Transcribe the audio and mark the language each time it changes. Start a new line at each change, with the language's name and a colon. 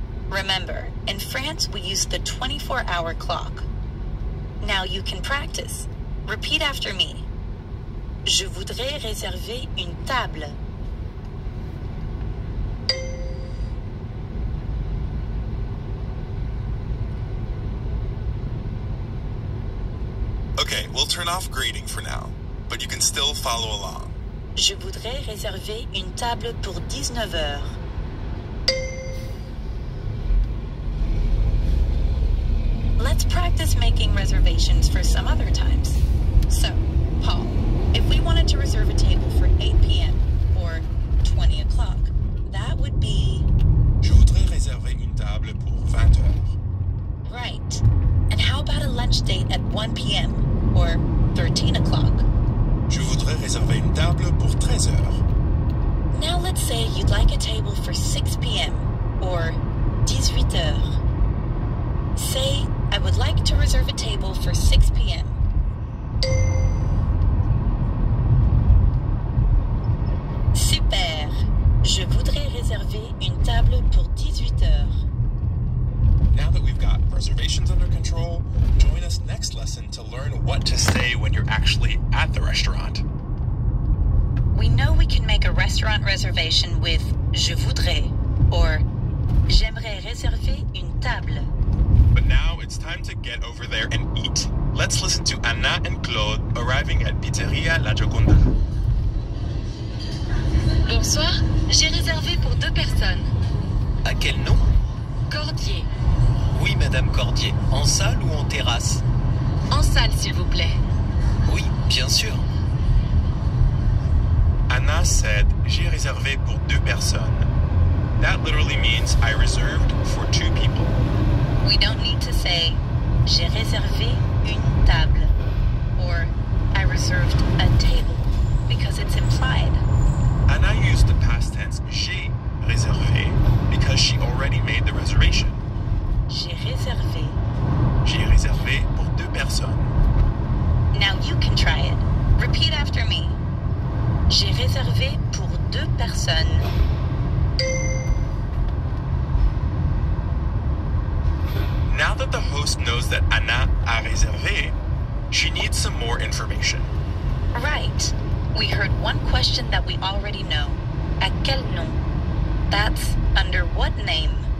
English: Remember, in France we use the 24-hour clock. Now you can practice. Repeat after me.
French: Je voudrais réserver une table.
English: Okay, we'll turn off grading for now, but you can still follow along.
French: Je voudrais réserver une table pour 19 heures.
English: Let's practice making reservations for some other times. So, Paul, if we wanted to reserve a table for 8 p.m. or 20 o'clock, that would be...
French: Je voudrais réserver une table pour 20 heures.
English: Right. And how about a lunch date at 1 p.m. or 13 o'clock?
French: Je voudrais réserver une table pour 13 heures.
English: Now let's say you'd like a table for 6 p.m. or
French: 18 heures.
English: Say, I would like to reserve a table for 6 p.m. Super!
French: Je voudrais réserver une table pour 18 heures.
English: Now that we've got reservations under control, join us next lesson to learn what to say when you're actually at the restaurant. We know we can make a restaurant reservation with
French: je voudrais
English: or
French: j'aimerais réserver une table.
English: But now it's time to get over there and eat. Let's listen to Anna and Claude arriving at Pizzeria La Gioconda.
French: Bonsoir, j'ai réservé pour 2 personnes. À quel nom? Cordier. Oui, Madame Cordier. En salle ou en terrasse? En salle, s'il vous plaît. Oui, bien sûr.
English: Anna said,
French: j'ai réservé pour 2 personnes.
English: That literally means I reserved for 2 people. We don't need to say
French: j'ai réservé une table
English: or I reserved a table because it's implied. Anna used the past tense
French: j'ai réservé
English: because she already made the reservation.
French: J'ai réservé. J'ai réservé pour 2 personnes.
English: Now you can try it. Repeat after me.
French: J'ai réservé pour 2 personnes.
English: Now that the host knows that Anna
French: a réservé,
English: she needs some more information. Right. We heard one question that we already know.
French: À quel nom?
English: That's under what name?